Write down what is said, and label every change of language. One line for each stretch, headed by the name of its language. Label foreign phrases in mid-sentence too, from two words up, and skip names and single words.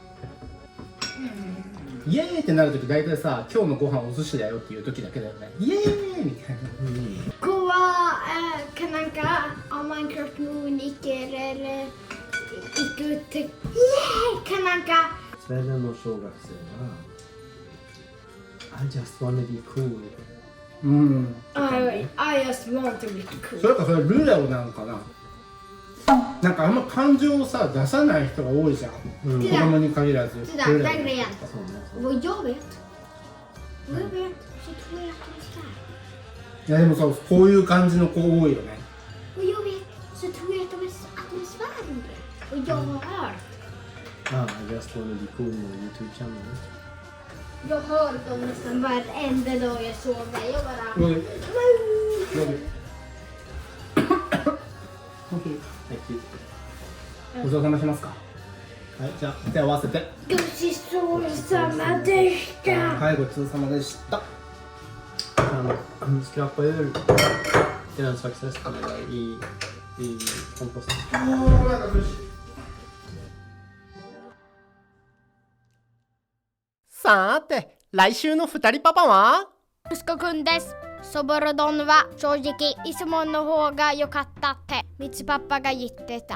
Japanese: イエーイってなるとき大体さ、今日のご飯お寿司だよっていう時だけだよね。イエーイみたいな。こはなんかマインクラフトに行けれる行くってイエーイかなんか。スウェーデンの小学生は
English: I just wanna be cool。 I just want to be cool。
Japanese: それかそれルレオなのかな。なんかあんま感情をさ出さない人が多いじゃん。子供に限らず。
Swedish: Vad jag vet. Så tror jag att de är.
Japanese: いやでもさ、こういう感じの子多いよね。
Swedish: Vad jag vet så tror jag att de är svärande. Och jag har hört.
English: I just wanna be cool med YouTube channel。
Swedish: Jag hör dem nästan varenda dag jag sover. Jag bara...
Japanese: ごちそうさましますか。はい、じゃあ手を合わせて。ごちそうさまでした。はい、ごちそうさまでした。
Swedish: Skrapa ur grönsaksresterna i komposten。
Japanese: さーて、来週の二人パパは？息子くんです。そぼろ丼は正直いつもの方が良かったってミツパパが言ってた。